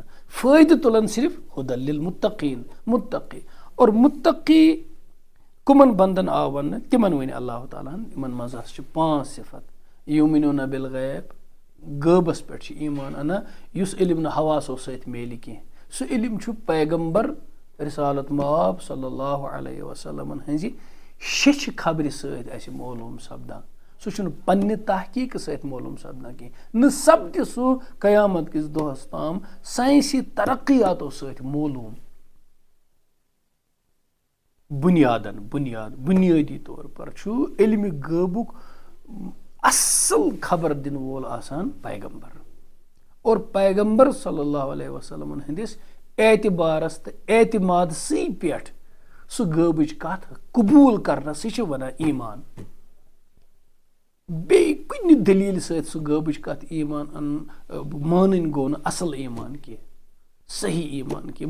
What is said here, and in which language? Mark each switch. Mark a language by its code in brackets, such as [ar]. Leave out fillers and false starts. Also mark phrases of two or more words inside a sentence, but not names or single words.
[ks] فٲیدٕ تُلن صرف [ar] ہُدًى لِلمُتقیٖن، [ks] مُتقی. اور مُتقی کٕمن بنٛدن آو وننہٕ؟ تِمن ؤنۍ اللہ تعالیٰ ہن. یِمن منٛز ہسا چھِ 5 صفت. [ar] یؤمنوٗنَ بالغیب، [ks] غٲبس پٮ۪ٹھ چھِ ایٖمان اَنان یُس علم نہٕ حواسو سۭتۍ میلہِ کینٛہہ. سُہ علم چھُ پیغمبر رسالت مآب [ar] صلی اللہ علیہ وسلمن [ks] ہٕنٛزِ شیٚچھِ خبرِ سۭتۍ اَسہِ معلوٗم سپدان. سُہ چھُنہٕ پننہِ تحقیٖقہٕ سۭتۍ معلوٗم سپدان کینٛہہ. نہ سپدِ سُہ قیامت کِس دۄہس تام ساینسی ترقیاتو سۭتۍ معلوٗم. [ur] بُنیٲدی طور پر [ks] چھُ علمِ غٲبُک اصل خبر دِنہٕ وول آسان پیغمبر. اور پیغمبر [ar] صلی اللہ علیہ وسلمن [ks] ہٕنٛدِس اعتبارس تہٕ اعتمادسٕے پٮ۪ٹھ سُہ غٲبٕچ کتھ قبوٗل کرنسٕے چھِ ونان ایٖمان. بیٚیہِ کُنہِ دٔلیٖلہِ سۭتۍ سُہ غٲبٕچ کتھ ایٖمان مانٕنۍ گوٚو نہٕ اصل ایٖمان کینٛہہ، صحیح ایٖمان کینٛہہ.